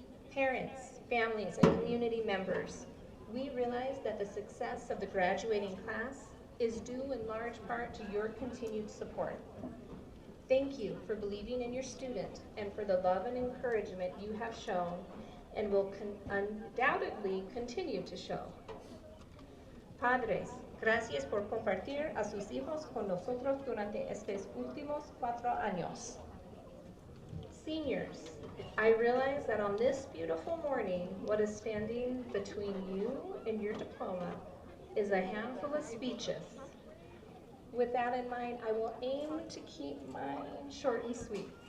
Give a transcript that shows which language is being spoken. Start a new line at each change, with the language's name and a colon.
English: Parents, families, and community members, we realize that the success of the graduating class is due in large part to your continued support. Thank you for believing in your student and for the love and encouragement you have shown and will undoubtedly continue to show.
Spanish: Padres, gracias por compartir a sus hijos con nosotros durante estos últimos 4 años.
English: Seniors, I realize that on this beautiful morning, what is standing between you and your diploma is a handful of speeches. With that in mind, I will aim to keep mine short and sweet.